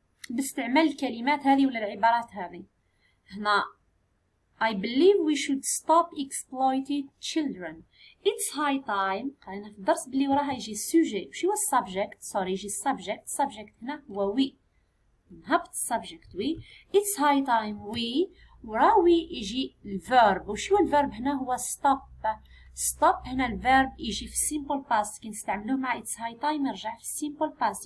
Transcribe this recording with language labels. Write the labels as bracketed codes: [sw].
[ar] باستعمال الكلمات هذه ولا العبارات هذه. [en] هنا I believe we should stop exploiting children. It's high time. [ar] قالنا في الدرس بلي وراها يجي السوجي. وش هو السبجكت؟ يجي السبجكت هنا هو we. نهبط السبجكت we. [en] It's high time we. [ar] ورا we يجي الفيرب. وش هو الفيرب هنا؟ هو stop. هنا الفيرب يجي في simple past كي نستعملوه مع it's high time يرجع في simple past.